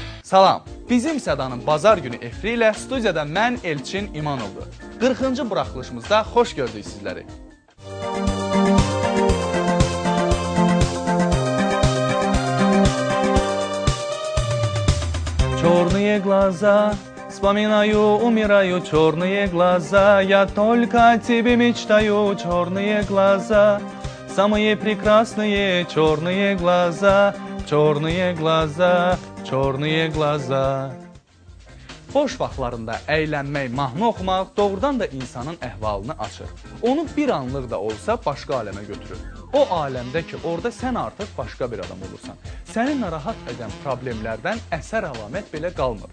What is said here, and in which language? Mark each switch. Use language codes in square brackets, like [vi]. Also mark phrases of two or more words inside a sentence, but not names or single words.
[az] Salam, bizim Sədanın bazar günü efri ilə studiyada mən Elçin İmanovdur. 40-cı buraxılışımızda xoş gördük sizləri. [ru] Черные глаза, вспоминаю, умираю, черные глаза, я только о тебе мечтаю, черные глаза, самые прекрасные черные глаза, черные глаза, черные глаза. [az] Boş vaxtlarında əylənmək, mahnı oxumaq doğrudan da insanın əhvalını açır. Onu bir anlıq da olsa başqa aləmə götürür. O aləmdə ki, orada sən artıq başqa bir adam olursan. Səni narahat edən problemlərdən əsər əlamət belə qalmır.